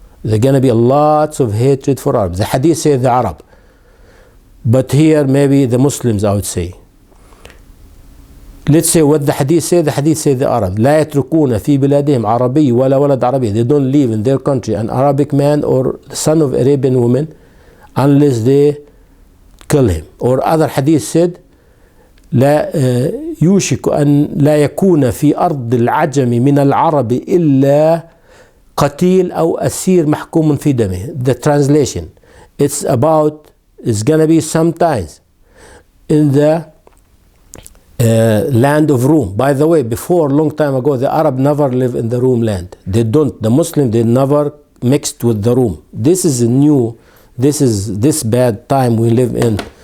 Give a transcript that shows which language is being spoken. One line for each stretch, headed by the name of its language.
English: There's gonna be lots of hatred for Arabs. The Hadith says the Arab, but here maybe the Muslims, I would say. Let's say what the Hadith says. The Hadith says the Arab.
Arabic: لا يتركون في بلادهم عربي ولا ولد عربي.
English: They don't live in their country an Arabic man or son of Arabian woman unless they kill him. Or other hadith said
Arabic: لا يوشك أن لا يكون في أرض العجم من العرب إلا قتيل أو أسير محكوم في دمه.
English: The translation, it's gonna be sometimes in the land of Rome. By the way, before, long time ago, the Arab never lived in the Rome land. They don't. The Muslim, they never mixed with the Rome. This is this bad time we live in.